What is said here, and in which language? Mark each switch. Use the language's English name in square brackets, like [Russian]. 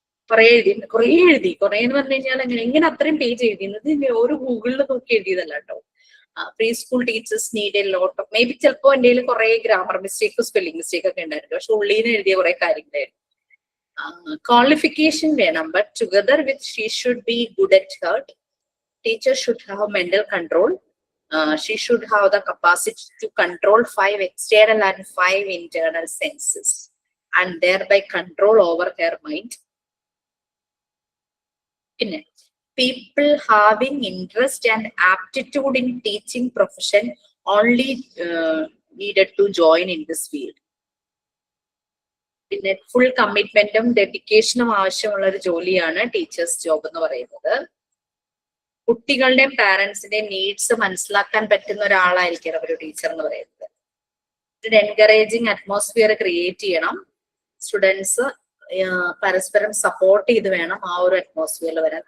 [Malayalam] കുറെ എഴുതി കുറെ എന്ന് പറഞ്ഞു കഴിഞ്ഞാൽ എങ്ങനെ അത്രയും പേജ് എഴുതിയത് ഒരു ഗൂഗിളിൽ നോക്കി എഴുതിയതല്ല കേട്ടോ. [English] pre school teachers need a lot of, maybe [Malayalam] ചിലപ്പോ എൻ്റെ കയ്യിൽ കുറെ ഗ്രാമർ മിസ്റ്റേക്കും സ്പെല്ലിംഗ് മിസ്റ്റേക്ക് ഒക്കെ ഉണ്ടായിരുന്നു. പക്ഷെ ഉള്ളിൽ നിന്ന് എഴുതിയ കുറെ കാര്യങ്ങളായിരുന്നു. ക്വാളിഫിക്കേഷൻ വേണം, [English] But together with she should be good at heart. Teacher should have mental control. She should have the capacity to control 5 external and 5 internal senses and thereby control over her mind. People having interest and aptitude in teaching profession only needed to join in this field. [Malayalam] പിന്നെ full കമ്മിറ്റ്മെന്റും ഡെഡിക്കേഷനും ആവശ്യമുള്ള ഒരു ജോലിയാണ് teachers job എന്ന് പറയുന്നത്. കുട്ടികളുടെയും പാരന്റ്സിന്റെയും needs മനസ്സിലാക്കാൻ പറ്റുന്ന ഒരാളായിരിക്കണം ഒരു ടീച്ചർ എന്ന് പറയുന്നത്. ഒരു എൻകറേജിങ് അറ്റ്മോസ്ഫിയർ ക്രിയേറ്റ് ചെയ്യണം. സ്റ്റുഡൻസ് പരസ്പരം സപ്പോർട്ട് ചെയ്ത് വേണം ആ ഒരു അറ്റ്മോസ്ഫിയറിൽ വരാൻ.